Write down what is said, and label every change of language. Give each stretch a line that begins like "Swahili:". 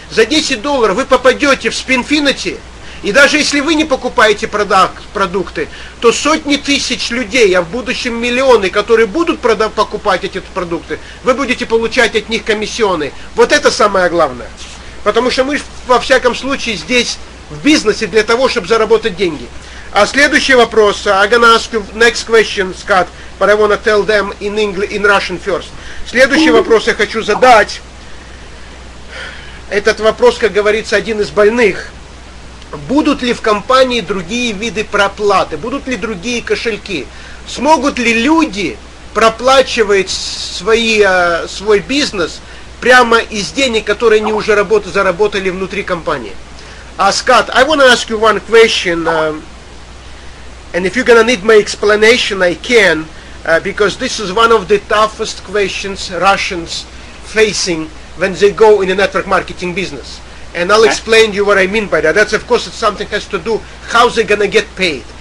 Russian: За $10 вы попадете в Spinfinity, и даже если вы не покупаете продукты, то сотни тысяч людей, а в будущем миллионы, которые будут покупать эти продукты, вы будете получать от них комиссионы. Вот это самое главное. Потому что мы во всяком случае здесь в бизнесе для того, чтобы заработать деньги. А следующий вопрос.
English: I'm gonna ask you next question, Scott, but I wanna tell them in English, in Russian first.
Russian: Следующий вопрос я хочу задать. Этот вопрос, как говорится, один из больных. Будут ли в компании другие виды проплаты? Будут ли другие кошельки? Смогут ли люди проплачивать свой бизнес прямо из денег, которые они уже заработали внутри компании?
English: Scott, I want to ask you one question, and if you're going to need my explanation, I can, because this is one of the toughest questions Russians facing when they go in a network marketing business. And I'll explain to you what I mean by that. That's, of course, it's something has to do how they're going to get paid.